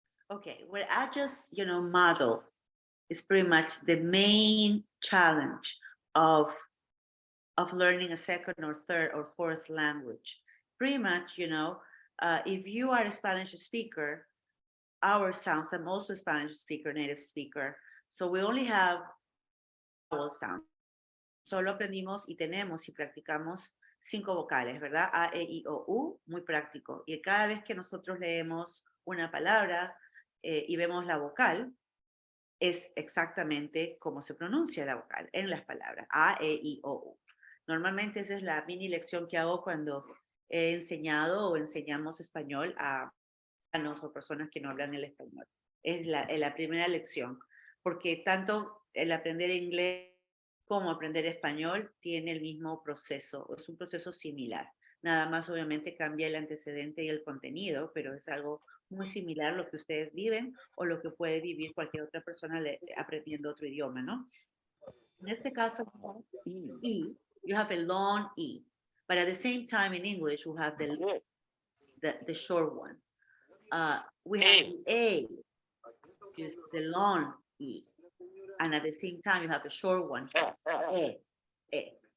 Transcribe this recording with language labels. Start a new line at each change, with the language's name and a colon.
English: Okay, what I just, you know, model is pretty much the main challenge of learning a second or third or fourth language. Pretty much, you know, if you are a Spanish speaker, our sounds, I'm also a Spanish speaker, native speaker, so we only have vowel sound.
Spanish: Solo aprendimos y tenemos y practicamos 5 vocales, ¿verdad? A, E, I, O, U, muy práctico. Y cada vez que nosotros leemos una palabra y vemos la vocal, es exactamente como se pronuncia la vocal en las palabras, A, E, I, O, U. Normalmente esa es la mini lección que hago cuando he enseñado o enseñamos español a o personas que no hablan el español. Es la primera lección, porque tanto el aprender inglés como aprender español tiene el mismo proceso, es un proceso similar. Nada más obviamente cambia el antecedente y el contenido, pero es algo muy similar a lo que ustedes viven o lo que puede vivir cualquier otra persona aprendiendo otro idioma, ¿no? En este caso,
English: E, you have a long E, but at the same time in English, you have the short one. We have the A, which is the long E. And at the same time, you have the short one, E.